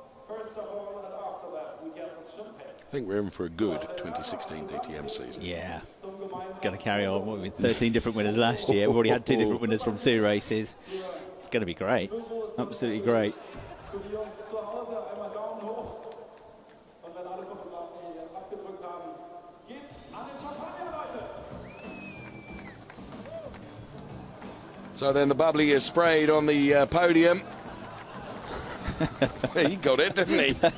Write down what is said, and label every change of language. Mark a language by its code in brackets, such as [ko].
[en] First of all, and after that, we get the champagne. I think we're in for a good 2016 DTM season. Yeah. Going to carry on. What, with 13 different winners last year. We've already had 2 different winners from 2 races. It's going to be great. Absolutely great. [de] Für die Jungs zu Hause einmal Daumen hoch. Und wenn alle Fotografen hier abgedrückt haben, geht's an den Champagner, Leute. [en] So then the bubbly is sprayed on the podium. He got it, didn't he?